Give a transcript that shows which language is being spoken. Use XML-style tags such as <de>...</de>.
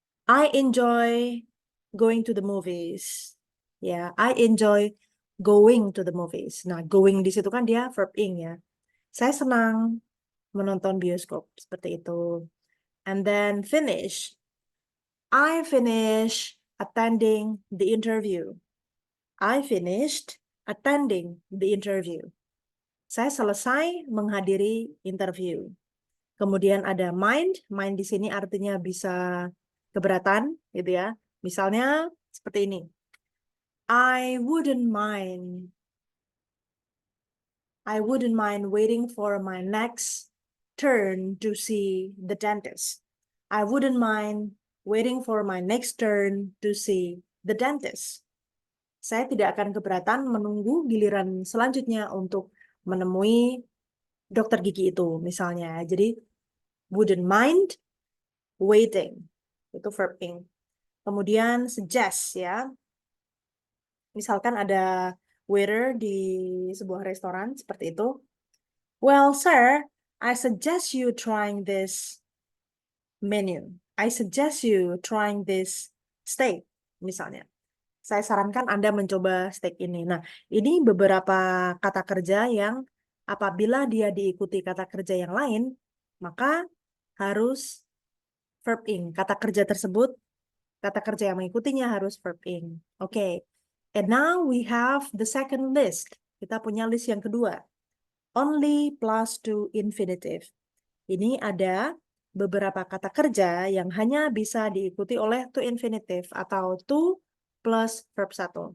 <en>I enjoy going to the movies. Ya, I enjoy going to the movies.</en> <id>Nah, going di situ kan dia verb ing ya. Saya senang menonton bioskop, seperti itu.</id> <en>And then finish. I finish attending the interview. I finished attending the interview.</en> <id>Saya selesai menghadiri interview. Kemudian ada mind. Mind di sini artinya bisa keberatan, gitu ya. Misalnya seperti ini.</id> <en>I wouldn't mind waiting for my next turn to see the dentist. I wouldn't mind waiting for my next turn to see the dentist.</en> <id>Saya tidak akan keberatan menunggu giliran selanjutnya untuk menemui dokter gigi itu, misalnya. Jadi, wouldn't mind waiting. Itu verb ing. Kemudian suggest, ya. Misalkan ada waiter di sebuah restoran seperti itu.</id> <en>Well, sir, I suggest you trying this menu. I suggest you trying this steak, misalnya.</en> <id>Saya sarankan Anda mencoba steak ini. Nah, ini beberapa kata kerja yang apabila dia diikuti kata kerja yang lain, maka harus verb ing. Kata kerja tersebut, kata kerja yang mengikutinya harus verb ing. Oke.</id> <en>And now we have the second list.</en> <id>Kita punya list yang kedua.</id> <en>Only plus to infinitive.</en> <id>Ini ada beberapa kata kerja yang hanya bisa diikuti oleh to infinitive atau to plus verb 1.</id>